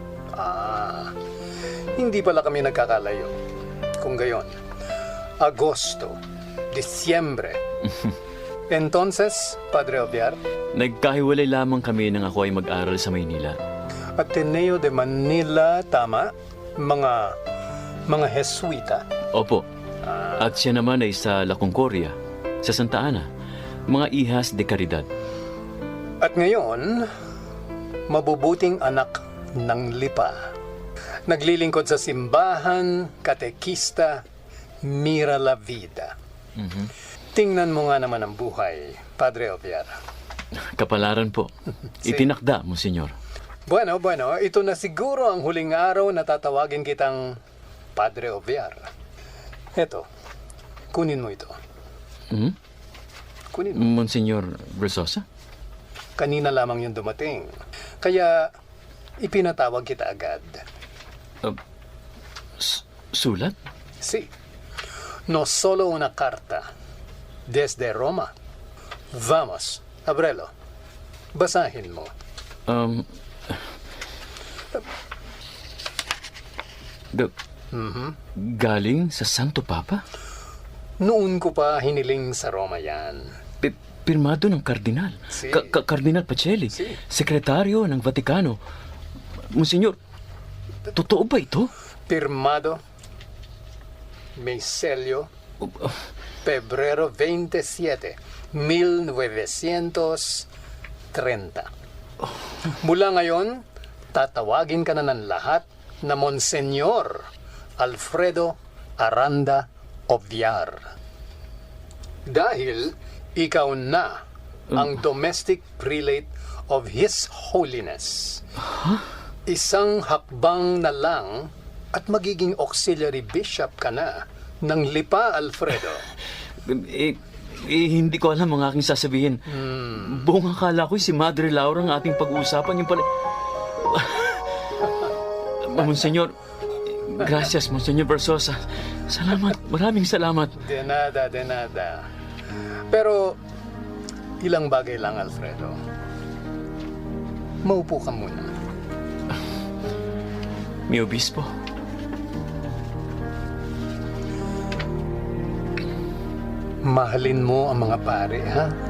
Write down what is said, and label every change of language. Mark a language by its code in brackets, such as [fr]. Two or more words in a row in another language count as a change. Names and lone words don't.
[tl] Hindi pala kami nagkakalayo. Kung gayon, Agosto, Disyembre. [es] Entonces, Padre Obiar? [tl] Nagkahiwalay lamang kami nang ako ay mag-aral sa Maynila. Ateneo de Manila, tama? Mga Jesuita? Opo. At siya naman ay sa La Concordia, sa Santa Ana. [es] Mga ihas de Caridad. [tl] At ngayon, mabubuting anak ng lipa. Naglilingkod sa simbahan, katekista, [es] mira la vida. [tl] Tingnan mo nga naman ang buhay, Padre Obiar. Kapalaran po. Itinakda, Monsignor. Bueno, ito na siguro ang huling araw na tatawagin kitang Padre Obiar. Eto, kunin mo ito. Kunin mo. Monsignor Versosa? Kanina lamang yung dumating. Kaya, ipinatawag kita agad. Sulat? [es] Sí. No solo una carta. Desde Roma. Vamos, ábrelo. [tl] Basahin mo. Galing sa Santo Papa? Noon ko pa hiniling sa Roma yan. Pirmado ng kardinal. [es] Sí. [tl] Kardinal Pacelli. [es] Sí. [tl] Sekretaryo ng Vatikano. Monsignor, totoo ba ito? Pirmado. May selyo. Pebrero 27, 1930. Mula ngayon, tatawagin ka na ng lahat na Monsenyor Alfredo Aranda Obiar. Dahil ikaw na ang [en] domestic prelate of His Holiness. [tl] Isang hakbang na lang at magiging [en] auxiliary bishop [tl] ka na ng Lipa, Alfredo. Hindi ko alam ang aking sasabihin. Buong akala ko si Madre Laura ang ating pag-uusapan. Yung pala... [es] Monsignor, gracias, Monsignor Versosa. [tl] Salamat, maraming salamat. [es] De nada. [tl] Pero, ilang bagay lang, Alfredo. Maupo ka muna. [es] Mi obispo. [tl] Mahalin mo ang mga pare, ha?